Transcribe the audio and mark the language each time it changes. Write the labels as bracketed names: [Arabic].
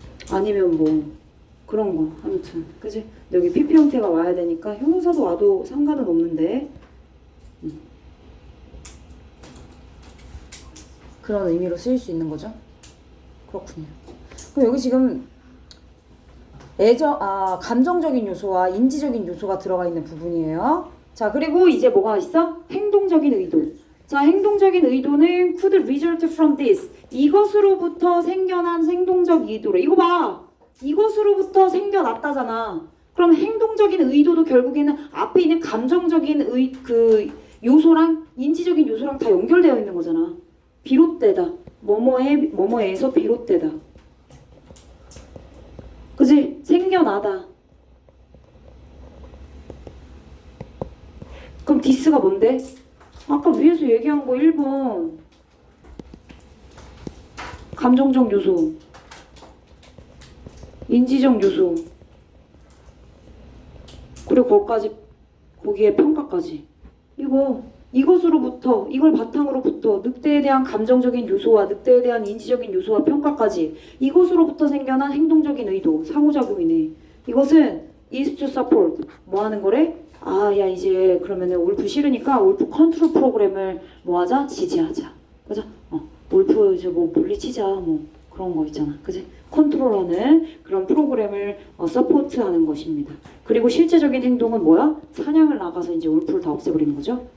[Korean] 아니면 뭐 그런 거. 아무튼 그치? 여기 PP 형태가 와야 되니까 형용사도 와도 상관은 없는데 그런 의미로 쓰일 수 있는 거죠. 그렇군요. 그럼 여기 지금 감정적인 요소와 인지적인 요소가 들어가 있는 부분이에요. 자, 그리고 이제 뭐가 있어? 행동적인 의도. 자, 행동적인 의도는 [English] could result from this. [Korean] 이것으로부터 생겨난 행동적 의도래. 이거 봐. 이것으로부터 생겨났다잖아. 그럼 행동적인 의도도 결국에는 앞에 있는 감정적인 요소랑 인지적인 요소랑 다 연결되어 있는 거잖아. 비롯되다. 뭐뭐에서 비롯되다. 그치? 생겨나다. 그럼 디스가 뭔데? 아까 위에서 얘기한 거 1번. 감정적 요소. 인지적 요소. 그리고 거기에 평가까지. 이것으로부터, 이걸 바탕으로부터 늑대에 대한 감정적인 요소와 늑대에 대한 인지적인 요소와 평가까지 이것으로부터 생겨난 행동적인 의도, 상호작용이네. 이것은 [English] is to support. [Korean] 뭐 하는 거래? 야 이제 그러면은 울프 싫으니까 울프 컨트롤 프로그램을 뭐 하자? 지지하자. 그죠? 울프 이제 뭐 물리치자 뭐 그런 거 있잖아. 그지? 컨트롤하는 그런 프로그램을 서포트하는 것입니다. 그리고 실제적인 행동은 뭐야? 사냥을 나가서 이제 울프를 다 없애버리는 거죠.